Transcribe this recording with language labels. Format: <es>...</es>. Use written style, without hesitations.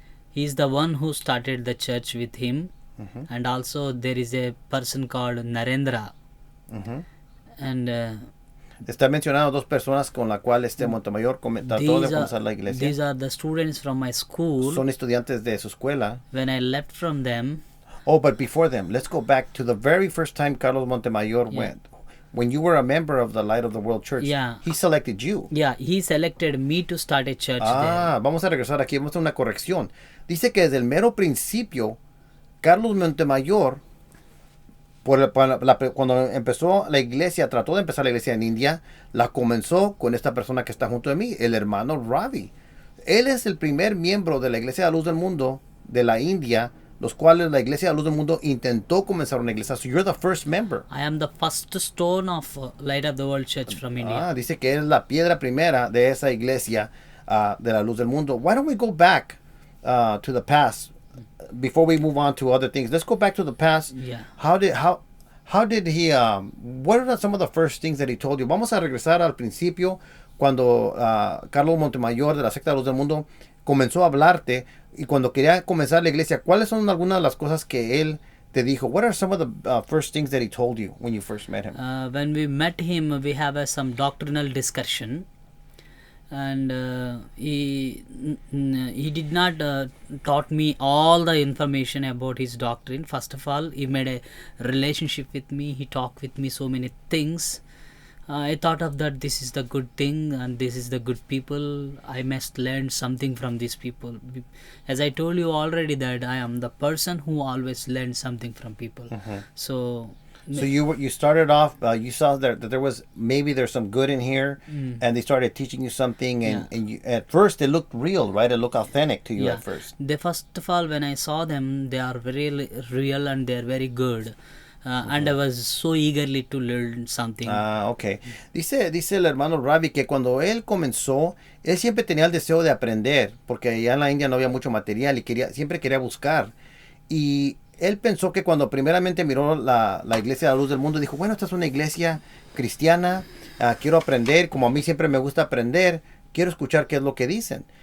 <en>He is the one who started the church with him. And also there is a person called Narendra. And</en> <es>está mencionando dos personas con la cual Montemayor trató de comenzar la iglesia.</es> <en>These are the students from my school.</en> <es>Son estudiantes de su escuela.</es> <en>When I left from them. Oh, but before them, let's go back to the very first time Carlos Montemayor went. When you were a member of the Light of the World Church, he selected you. Yeah, he selected me to start a church there.</en> <es>Vamos a regresar aquí, vamos a hacer una corrección. Dice que desde el mero principio, Carlos Montemayor, cuando empezó la iglesia, trató de empezar la iglesia en India, la comenzó con esta persona que está junto de mí, el hermano Ravi. Él es el primer miembro de la Iglesia de la Luz del Mundo de la India, los cuales la Iglesia de la Luz del Mundo intentó comenzar una iglesia.</es> <en>So you're the first member. I am the first stone of Light of the World Church from India.</en> <es>Dice que es la piedra primera de esa iglesia de la Luz del Mundo.</es> <en>Why don't we go back to the past before we move on to other things? Let's go back to the past. Yeah. How did he? What are some of the first things that he told you?</en> <es>Vamos a regresar al principio cuando Carlos Montemayor de la secta de la Luz del Mundo comenzó a hablarte y cuando quería comenzar la iglesia. ¿Cuáles son algunas de las cosas que él te dijo?</es> <en>What are some of the first things that he told you when you first met him? When we met him, we have some doctrinal discussion. And he did not taught me all the information about his doctrine. First of all, he made a relationship with me. He talked with me so many things. I thought of that this is the good thing and this is the good people. I must learn something from these people. As I told you already that I am the person who always learns something from people. So you started off, you saw that there was, maybe there's some good in here, and they started teaching you something, and you, at first it looked real, right? It looked authentic to you at first. First of all, when I saw them, they are very real and they are very good. And I was so eagerly to learn something. Okay.</en> <es>Dice el hermano Ravi que cuando él comenzó, él siempre tenía el deseo de aprender, porque allá en la India no había mucho material y siempre quería buscar. Y él pensó que cuando primeramente miró la iglesia de la Luz del Mundo, dijo, bueno, esta es una iglesia cristiana, quiero aprender, como a mí siempre me gusta aprender, quiero escuchar qué es lo que dicen.</es>